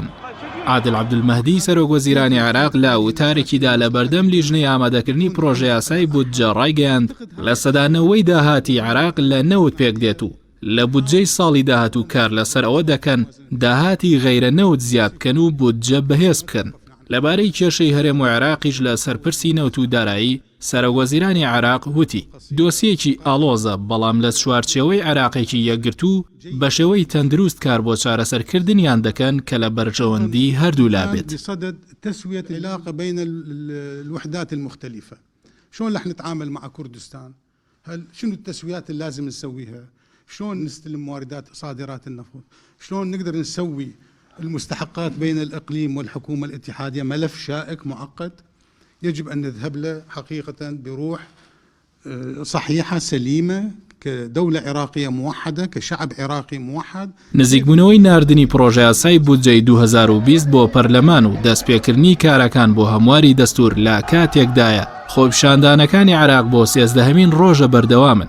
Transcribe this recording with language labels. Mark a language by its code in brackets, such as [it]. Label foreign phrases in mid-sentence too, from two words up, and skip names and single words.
[ckb] عادل عەبدولمەهدی سەرۆک وەزیرانی عێراق لە وتارێکیدا لە بەردەم لیژنەی ئامادەکردنی پرۆژە یاسای بودجە ڕایگەیاند لە سەدانەوەی داهاتی عێراق لە 90 پێک دێت و لە بودجەی ساڵی داهاتوو کار لەسەر ئەوە دەکەن داهاتی غەیرە 90 زیاد بکەن و بودجە بەهێز بکەن. لەبارەی کێشەی هەرێم و عێراقیش لە سەرپرسی نەوت و دارایی سەرۆک وەزیرانی عێراق وتی دۆسیەکی ئاڵۆزە بەڵام لە چوارچێوەی عێراقێکی یەکگرتوو بە شێوەی تەندروست کار بۆ چارەسەرکردنیان دەکەن کە لە بەرژەوەندی هەردوو لابێت. [ar] بصدد تسوية العلاقة بين الوحدات المختلفة. شلون رح نتعامل مع كردستان؟ شنو التسويات اللي لازم نسويها؟ شلون نستلم واردات صادرات النفط؟ شلون نقدر نسوي المستحقات بين الإقليم والحكومة الاتحادية؟ ملف شائك معقد يجب أن نذهب له حقيقة بروح صحيحة سليمة كدولة عراقية موحدة كشعب عراقي موحد. [ckb] نزیکبوونەوەی ناردنی پرۆژە یاسای بودجەی 2020 بۆ پەرلەمان و دەستپێکردنی کارەکان بۆ هەمواری دەستور لە کاتێکدایە خۆپیشاندانەکانی عێراق بۆ سێزدەهەمین ڕۆژە بەردەوامن.